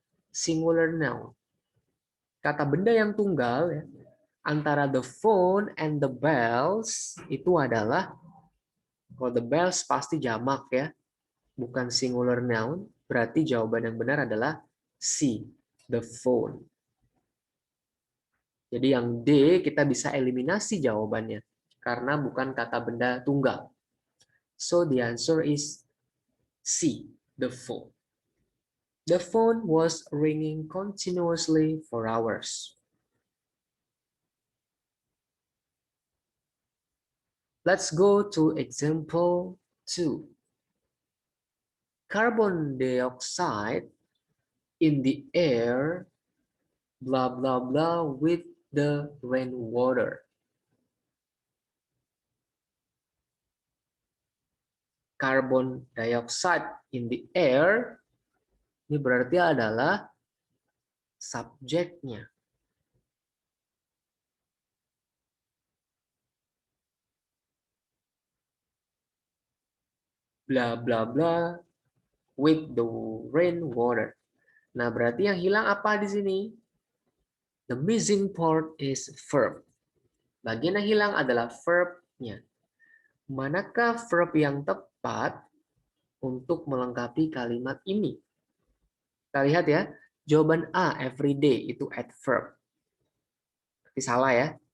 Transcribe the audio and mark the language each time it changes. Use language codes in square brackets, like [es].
[id] Singular noun. Kata benda yang tunggal ya, antara the phone and the bells itu adalah, kalau the bells pasti jamak ya, bukan singular noun, berarti jawaban yang benar adalah C, the phone. Jadi yang D kita bisa eliminasi jawabannya, karena bukan kata benda tunggal. [en] So the answer is C, the phone. The phone was ringing continuously for hours. Let's go to example 2. Carbon dioxide in the air, blah, blah, blah, with the rainwater. [id] Carbon dioxide in the air, ini berarti adalah subjeknya. [en] Blah, blah, blah, with the rainwater. [id] Nah, berarti yang hilang apa di sini? [en] The missing part is verb. [id] Bagian yang hilang adalah verb-nya. Manakah verb yang tepat untuk melengkapi kalimat ini? Kita lihat ya, jawaban A, every day, itu adverb. Berarti salah ya.